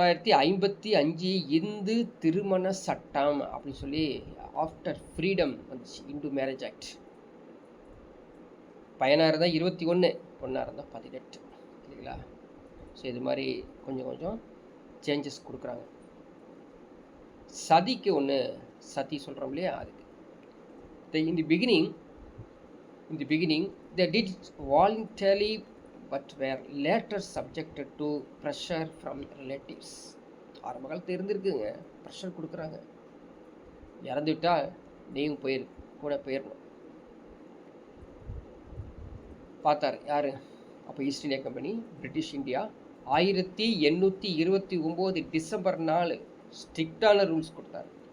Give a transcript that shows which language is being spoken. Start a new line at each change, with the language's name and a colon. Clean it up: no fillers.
Tamil: 1955 இந்து திருமண சட்டம் அப்படின்னு சொல்லி
English: after freedom
Tamil: வந்துச்சு, இந்து மேரேஜ் ஆக்ட். பையனாக இருந்தால் 21, பொண்ணாக இருந்தால் 18 இல்லைங்களா. ஸோ இது மாதிரி கொஞ்சம் கொஞ்சம் சேஞ்சஸ் கொடுக்குறாங்க. சதிக்கு ஒன்று சதி சொல்கிறோம் இல்லையா, அதுக்கு
English: in the beginning they did it voluntarily but were later subjected to pressure from relatives.
Tamil: ஆரம்ப காலத்தில் இருந்திருக்குங்க, ப்ரெஷர் கொடுக்குறாங்க, இறந்து விட்டால் நீயும் கூட போயிடணும். பார்த்தார் யார் அப்போ, east India company, British India. 1829 December 4 ஸ்ட்ரிக்டான ரூல்ஸ் கொடுத்தார்.